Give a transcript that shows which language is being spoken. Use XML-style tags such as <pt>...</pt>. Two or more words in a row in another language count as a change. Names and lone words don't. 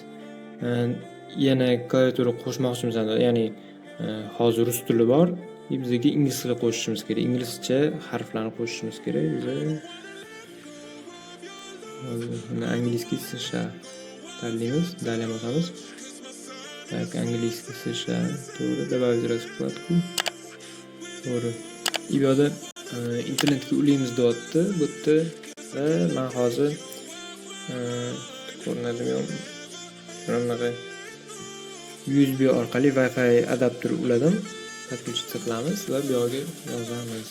<uz>Yana klaviatura qo'shmoqchimiz, ya'ni hozir rus tili bor, bizga ingliz tili qo'shishimiz kerak. Inglizcha harflarni qo'shishimiz kerak. Biz</uz> <ru>английский США</ru> <uz>tanlaymiz, dalya bosamiz.</uz> <ru>Так, английский США. To'g'ri, добавить раскладку.</ru> <uz>To'g'ri. Bu yerda internetga ulaymiz deyapti. Bu yerda va men hozir ko'rinadimi yo'qmi? Bunaqa USB orqali Wi-Fi adapter uladim. Подключиться qilamiz va bu yerga yozamiz.</uz>